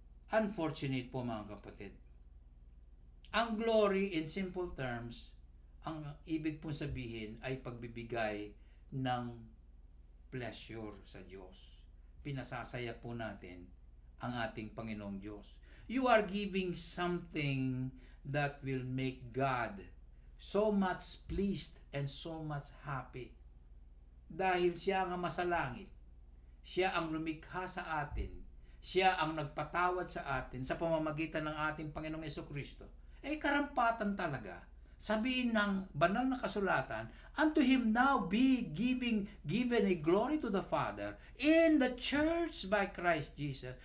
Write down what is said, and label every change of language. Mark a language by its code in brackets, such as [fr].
[tl] Unfortunate po, mga kapatid. Ang glory in simple terms, ang ibig pong sabihin ay pagbibigay ng pleasure sa Diyos. Pinasasaya po natin ang ating Panginoong Diyos. [en] You are giving something that will make God so much pleased and so much happy. [tl] Dahil siya ang masalangit, siya ang lumikha sa atin, siya ang nagpatawad sa atin sa pamamagitan ng ating Panginoong Jesucristo. Karampatan talaga. Sabihin ng banal na kasulatan, [en] unto Him now be given a glory to the Father in the church by Christ Jesus.